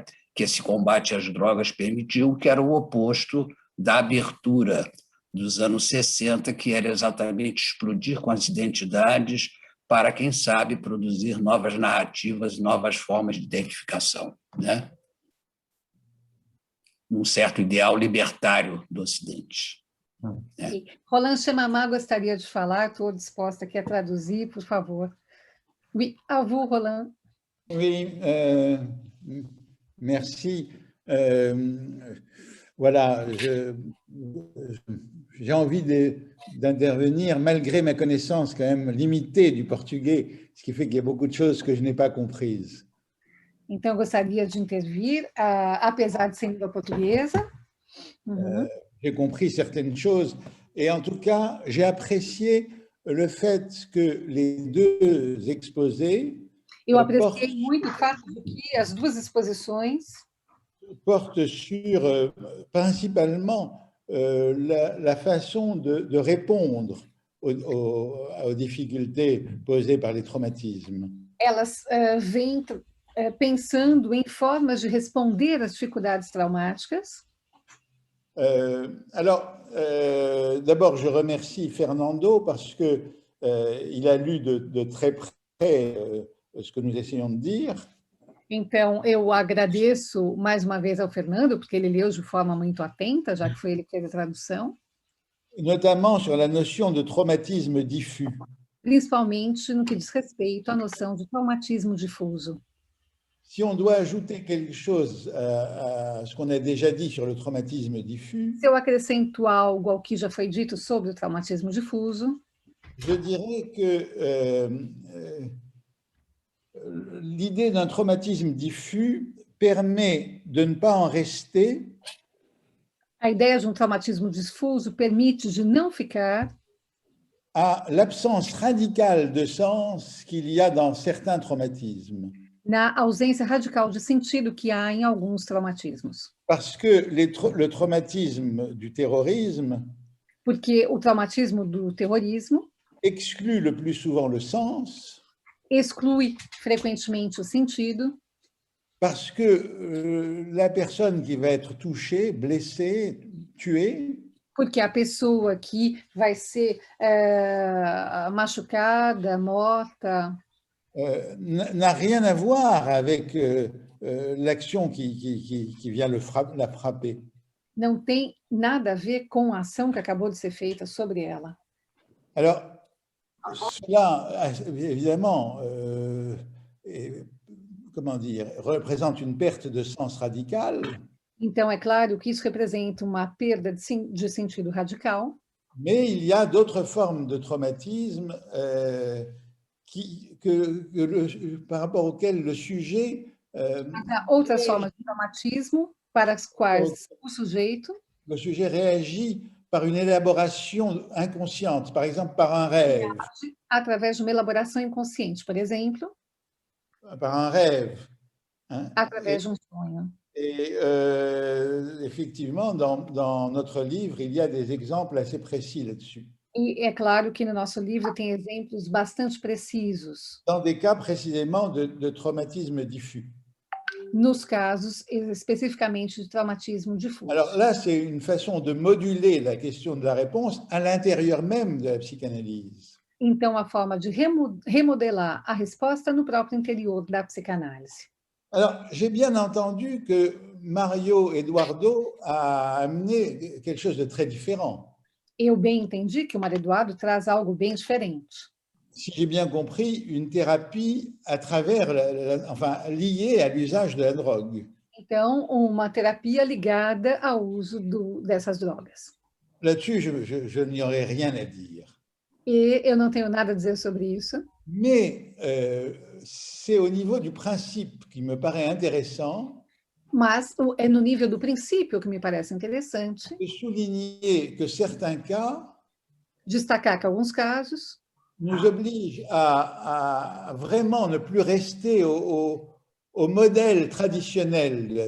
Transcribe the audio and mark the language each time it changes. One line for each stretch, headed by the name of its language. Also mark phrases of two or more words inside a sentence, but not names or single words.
Portuguese: Que esse combate às drogas permitiu, que era o oposto da abertura dos anos 60, que era exatamente explodir com as identidades para, quem sabe, produzir novas narrativas, novas formas de identificação, né? Num certo ideal libertário do Ocidente. Roland Xamamá gostaria de falar, estou disposta aqui a traduzir, por favor.
French: Oui, à vous, Roland. Oui, merci. Voilà, j'ai envie d'intervenir malgré ma connaissance quand même limitée du portugais, ce qui fait qu'il y a beaucoup de choses que je n'ai pas comprises.
Portuguese: Então, eu gostaria de intervir, apesar de ser língua portuguesa.
French: J'ai compris certaines choses et en tout cas, j'ai apprécié le fait que les deux exposés
Portuguese: Eu apreciei muito o fato de que as duas exposições
French: portent sur principalement la façon de répondre aux difficultés posées par les traumatismes.
Portuguese: Elas vêm pensando em formas de responder às dificuldades traumáticas.
French: Alors, d'abord, je remercie Fernando parce qu'il a lu de très près ce que nous essayons de dire.
Portuguese: Então, eu agradeço mais uma vez ao Fernando, porque ele leu de forma muito atenta, já que foi ele que fez a tradução.
French: Notamment sur la notion de traumatisme diffus.
Portuguese: Principalmente no que diz respeito à noção de traumatismo difuso.
French: Si on doit ajouter quelque chose à ce qu'on a déjà dit sur le traumatisme diffus,
Portuguese: se eu acrescento algo ao que já foi dito sobre o traumatismo difuso,
French: je dirais que l'idée d'un traumatisme diffus permet de ne pas en rester.
Portuguese: A ideia de um traumatismo difuso permite de não ficar
French: à l'absence radicale de sens qu'il y a dans certains traumatismes.
Portuguese: Na ausência radical de sentido que há em alguns traumatismos.
French: Parce que le traumatisme du terrorisme
Portuguese: porque o traumatismo do terrorismo
French: exclut le plus souvent le sens,
Portuguese: exclui frequentemente o sentido,
French: parce que la personne qui va être touchée, blessée, tuée,
Portuguese: porque a pessoa que vai ser machucada, morta,
French: n'a rien à voir avec l'action qui vient la frapper.
Portuguese: Não tem nada a ver com a ação que acabou de ser feita sobre ela.
French: Alors, cela, évidemment, comment dire, représente une perte de sens radicale.
Portuguese: Então, é claro que isso representa uma perda de sentido radical.
French: Mais il y a d'autres formes de traumatisme par rapport auxquelles le sujet...
Portuguese: Há outras formas de traumatismo para as quais o sujeito...
French: Le sujet réagit par une élaboration inconsciente, par exemple par un rêve.
Portuguese: Através de uma elaboração inconsciente, por exemplo.
French: Par un rêve. Hein?
Portuguese: Através de um sonho.
French: Et effectivement, dans notre livre, il y a des exemples assez précis là-dessus.
Portuguese: E é claro que no nosso livro tem exemplos bastante precisos.
French: Dans des cas précisément de traumatisme diffus.
Portuguese: nos casos especificamente de traumatismo difuso.
French: Alors là, c'est une façon de moduler la question de la réponse à l'intérieur même de la psychanalyse.
Portuguese: Então, a forma de remodelar a resposta no próprio interior da psicanálise.
French: Alors, j'ai bien entendu que Mario Eduardo a amené quelque chose de très différent.
Portuguese: Eu bem entendi que o Mário Eduardo traz algo bem diferente.
French: Si j'ai bien compris, une thérapie à travers, enfin, liée à l'usage de la drogue.
Portuguese: Então, uma terapia ligada ao uso dessas drogas.
French: Là-dessus, je n'y aurais rien à dire.
Portuguese: E eu não tenho nada a dizer sobre isso.
French: Mais c'est au niveau du principe qui me paraît intéressant.
Portuguese: Mas é no nível do princípio que me parece interessante.
French: De souligner que certains cas
Portuguese: Destacar que alguns casos
French: nous obligent à vraiment ne plus rester au modèle traditionnel de la